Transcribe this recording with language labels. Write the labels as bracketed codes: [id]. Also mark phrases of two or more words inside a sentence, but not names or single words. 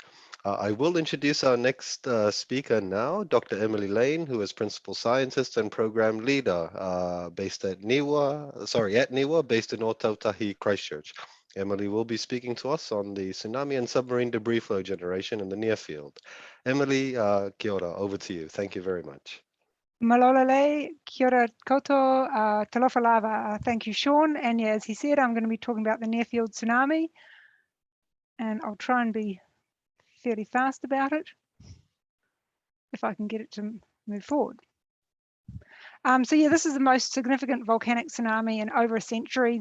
[en] I will introduce our next speaker now, Dr. Emily Lane, who is Principal Scientist and Program Leader based at NIWA, based in Ōtautahi, Christchurch. Emily will be speaking to us on the tsunami and submarine debris flow generation in the near field. Emily, [mi] kia ora, [en] over to you. Thank you very much. [mi] Malolele, kia ora koutou, [sm] talofa lava. [en] Thank you, Sean. And yeah, as he said, I'm going to be talking about the near field tsunami. And I'll try and be fairly fast about it, if I can get it to move forward. So yeah, this is the most significant volcanic tsunami in over a century.